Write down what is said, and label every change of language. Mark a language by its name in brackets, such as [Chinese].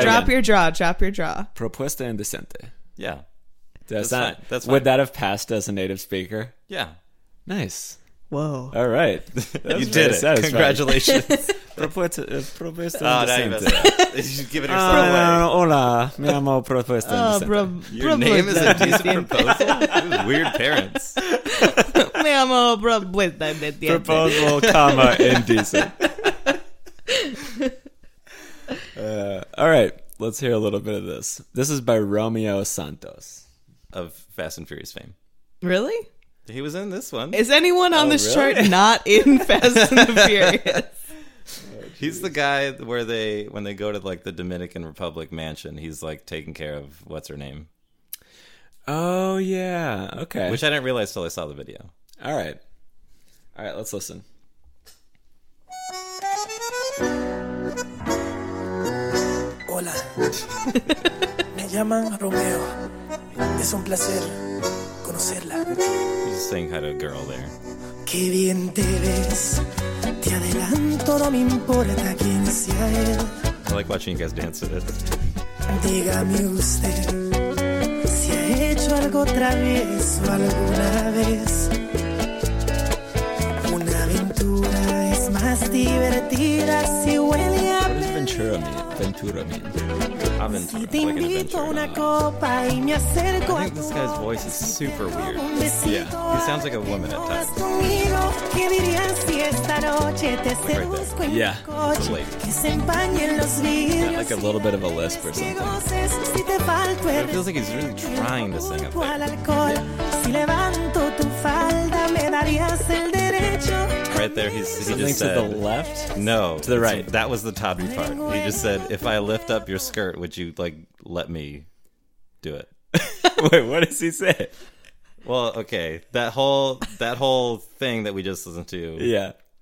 [English] it. Drop your jaw. [Spanish] Propuesta indecente. [English] Yeah. That's fine. Would that have passed as a native speaker? Yeah. Nice. Whoa. All right. You did it. Satisfying. Congratulations. [Spanish] Propuesta indecente. [English] Oh, you should give it yourself away. [Spanish] Hola. Me llamo Propuesta indecente. [English] Your name is indecent proposal? Weird parents. [Spanish] Me llamo Propuesta indecente. [English] Proposal, comma, indecent. All right. Let's hear a little bit of this. This is by Romeo Santos. Of Fast and Furious fame. Really? He was in this one. Is anyone on this chart not in Fast and the Furious? He's the guy where they, when they go to like the Dominican Republic mansion, he's like taking care of what's her name. Oh, yeah. Okay. Which I didn't realize till I saw the video. All right. All right, let's listen. [Spanish] Hola. Me llaman Romeo. Es un placer. [English] He's saying hi to a girl there. [Spanish] Qué bien te ves. Te adelanto, no me importa quién sea él. [English] I like watching you guys dance to this. [Spanish] Dígame usted si ha hecho algo travieso alguna vez. Una aventura es más divertida si huele a [English] pez. What does Ventura mean? Ventura mean? [Spanish] Si te invito una copa y me acerco a [English] this guy's voice is super weird. Yeah, he sounds like a woman at times. [Spanish] ¿Qué dirías si esta noche te seduzco en coche? Que se empañen los vidrios. [English] Like a little bit of a lisp or something. But it feels like he's really trying to sing up there. [Spanish] Si levanto tu falda me darías el derecho. [English] Right there, he just said... to the left? No. To the right. That was the toddy part. He just said, if I lift up your skirt, would you, like, let me do it? Wait, what does he say? Well, okay. That whole thing that we just listened to... Yeah.